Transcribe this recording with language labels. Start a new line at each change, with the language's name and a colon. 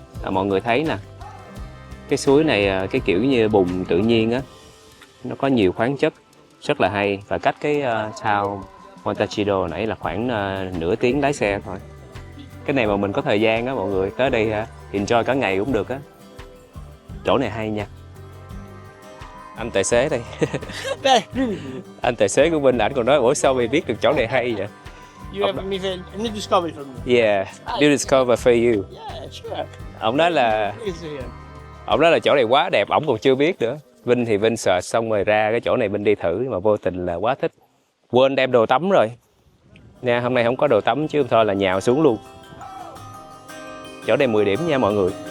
Vietnamese: Mọi người thấy nè, cái suối này cái kiểu như bùn tự nhiên á, nó có nhiều khoáng chất rất là hay, và cách cái town Montalcino nãy là khoảng nửa tiếng lái xe thôi. Cái này mà mình có thời gian á, mọi người tới đây enjoy cả ngày cũng được á. Chỗ này hay nha. Anh tài xế đây. Anh tài xế của Vinh, ảnh còn nói ủa sao mày biết được chỗ này hay vậy?
English: You have a new discovery for me. Yeah, new discover for you. Yeah, sure.
Vietnamese: Ông nói là
English: Please here.
Vietnamese: Ông nói là chỗ này quá đẹp, ổng còn chưa biết nữa. Vinh thì Vinh search xong rồi ra cái chỗ này Vinh đi thử, mà vô tình là quá thích. Quên đem đồ tắm rồi. Nè, hôm nay không có đồ tắm chứ thôi là nhào xuống luôn. Chỗ này 10 điểm nha mọi người.